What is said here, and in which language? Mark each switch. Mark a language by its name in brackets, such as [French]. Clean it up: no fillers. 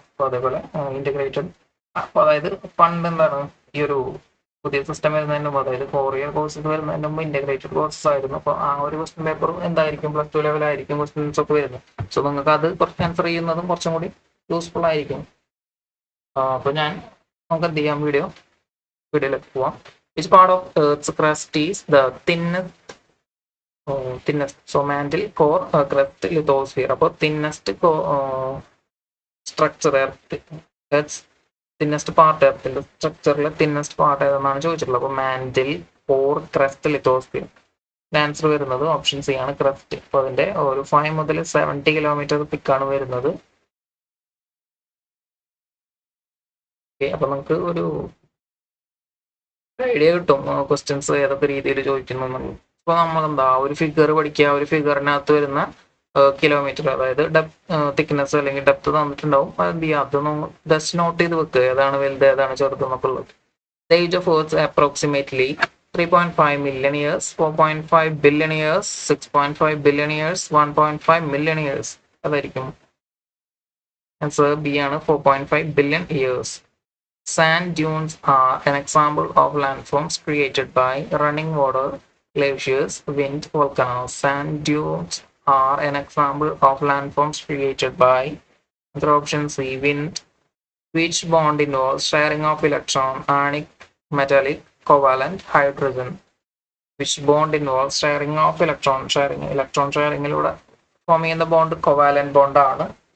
[Malayalam] അപ്പോൾ അതേപോലെ ഇൻറ്റഗ്രേറ്റഡ്, അപ്പോൾ അതായത് പണ്ട് എന്താണ്, ഈ ഒരു പുതിയ സിസ്റ്റം വരുന്നതിന് മുമ്പ്, അതായത് 4 ഇയർ കോഴ്സസ് വരുന്നതിന് മുമ്പ് ഇൻറ്റഗ്രേറ്റഡ് കോഴ്സസ് ആയിരുന്നു. അപ്പോൾ ആ ഒരു ക്വസ്റ്റ്യൻ പേപ്പർ എന്തായിരിക്കും, +2 ലെവലായിരിക്കും ക്വസ്റ്റ്യൻസ് ഒക്കെ വരുന്നത്. സോ നിങ്ങൾക്ക് അത് കുറച്ച് ആൻസർ ചെയ്യുന്നതും കുറച്ചും കൂടി യൂസ്ഫുൾ ആയിരിക്കും. അപ്പോൾ നമുക്ക് എന്ത് ചെയ്യാം, വീഡിയോയിലേക്ക് പോവാം. [English] Which part of Earth's crust is the thinnest? So mantle, core, crust, lithosphere. [Malayalam] അപ്പോൾ [English] thinnest structure, Earth's thinnest part, [Malayalam] Earthന്റെ സ്ട്രക്ചറിലെ thinnest part ഏതെന്നാണ് ചോദിച്ചിട്ടുള്ളത്. അപ്പോൾ mantle, core, crest, lithosphere. Answer വരുന്നത് ഓപ്ഷൻ സി ആണ്, ക്രസ്റ്റ്. അപ്പോൾ അതിന്റെ ഒരു 5 മുതൽ 70 കിലോമീറ്റർ തിക്കാണ് വരുന്നത്. അപ്പോൾ നമുക്ക് ഒരു ഐഡിയ കിട്ടും ക്വസ്റ്റ്യൻസ് ഏതൊക്കെ രീതിയിൽ ചോദിക്കുന്നു. ഇപ്പോൾ നമ്മൾ എന്താ ഒരു ഫിഗർ പഠിക്കുക, ഒരു ഫിഗറിനകത്ത് വരുന്ന കിലോമീറ്റർ, അതായത് തിക്നെസ് അല്ലെങ്കിൽ ഡെപ്ത് തന്നിട്ടുണ്ടാവും. എന്ത് ചെയ്യുക, അതൊന്നും ജസ്റ്റ് നോട്ട് ചെയ്ത് വെക്കുക, ഏതാണ് വലുത് ഏതാണ് ചെറുത് എന്നൊക്കെ ഉള്ളത്. [English] The age of earth approximately 3.5 million years, 4.5 billion years, 6.5 billion years, 1.5 million years. [Malayalam] അതായിരിക്കും ആൻസർ ബി ആണ്, 4.5 billion years. [English] Sand dunes are an example of landforms created by running water glaciers, wind, volcanoes. Sand dunes are an example of landforms created by other option C, wind, which bond involves sharing of electron, ionic, metallic, covalent, hydrogen, which bond involves sharing of electron [Malayalam] sharingിലൂടെ form ചെയ്യുന്ന bond covalent ബോണ്ടാണ്.